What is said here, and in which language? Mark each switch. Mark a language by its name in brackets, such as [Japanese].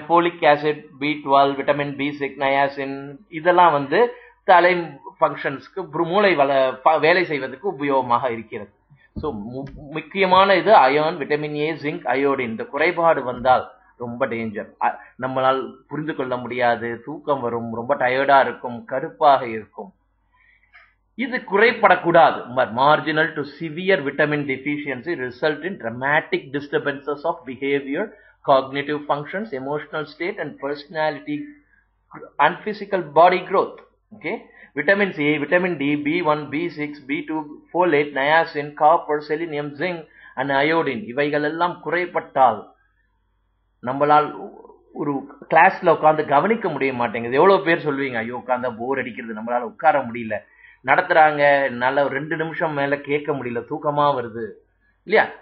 [Tamil] Folic acid, B12, vitamin B6, niacin, இதெல்லாம் தலை ஃபங்க்ஷன்ஸ்க்கு, மூளை வேலை செய்வதற்கு உபயோகமாக இருக்கிறது. சோ முக்கியமான இது ion, vitamin A, zinc, iodine. இந்த குறைபாடு வந்தால் ரொம்ப டேஞ்சர். நம்மளால் புரிந்து கொள்ள முடியாது, தூக்கம் வரும், ரொம்ப டயர்டா இருக்கும், கருப்பாக இருக்கும். இது குறைபடக்கூடாது. [English] Marginal to severe vitamin deficiency result in dramatic disturbances of behavior, cognitive functions, emotional state and personality and physical body growth. Okay, vitamins A, vitamin D, B1, B6, B2, folate, niacin, copper, selenium, zinc and iodine, [Tamil] இவைகள் எல்லாம் குறைபட்டால் நம்மளால் ஒரு கிளாஸ்ல உட்கார்ந்து கவனிக்க முடிய மாட்டேங்குது. எவ்வளவு பேர் சொல்லுவீங்க, ஐயோ உட்கார்ந்தா போர் அடிக்கிறது, நம்மளால உட்கார முடியல, நடத்துறாங்க, நல்ல 2 நிமிஷம் மேல கேட்க முடியல, தூக்கமா வருது. இல்லையா?